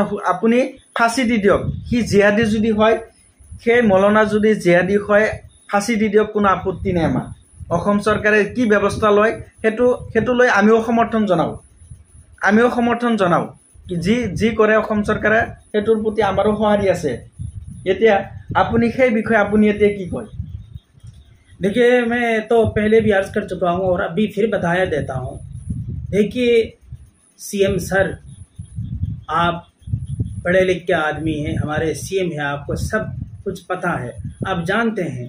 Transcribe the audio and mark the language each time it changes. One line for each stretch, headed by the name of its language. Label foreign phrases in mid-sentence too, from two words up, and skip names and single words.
Assamese: আপুনি ফাঁচি দি দিয়ক, সি জিহাদী যদি হয়, সেই মৌলানা যদি জিহাদী হয়, ফাঁচি দি দিয়ক, কোনো আপত্তি নাই আমাৰ। অসম চৰকাৰে কি ব্যৱস্থা লয় সেইটো লৈ আমিও সমৰ্থন জনাওঁ। যি কৰে অসম চৰকাৰে সেইটোৰ প্ৰতি আমাৰো সঁহাৰি আছে। এতিয়া আপুনি সেই বিষয়ে আপুনি এতিয়া কি কয়?
Hindi: देखिए, मैं तो पहले भी अर्ज कर चुका हूँ और अभी फिर बताया देता हूँ। देखिए सीएम सर, आप पढ़े लिखे के आदमी हैं, हमारे सीएम हैं, आपको सब कुछ पता है, आप जानते हैं।